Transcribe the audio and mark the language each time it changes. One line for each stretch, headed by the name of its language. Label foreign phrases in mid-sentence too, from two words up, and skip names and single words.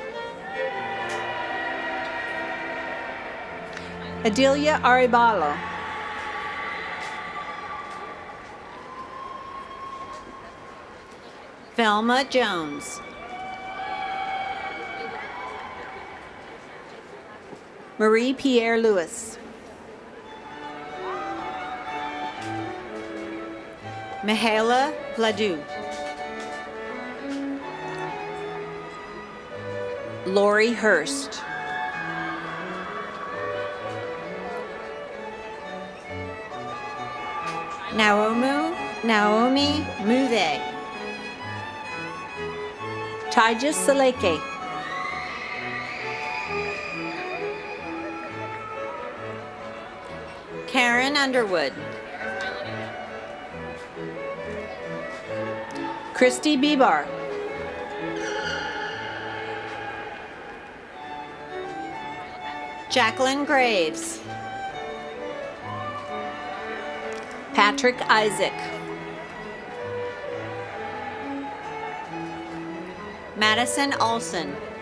English: Adelia Aribalo. Velma Jones. Marie Pierre Lewis. Mihaela Vladu. Lori Hurst. Naomi Muthe. Tajas Saleke. Karen Underwood. Christy Bibar. Jacqueline Graves. Patrick Isaac. Madison Olson.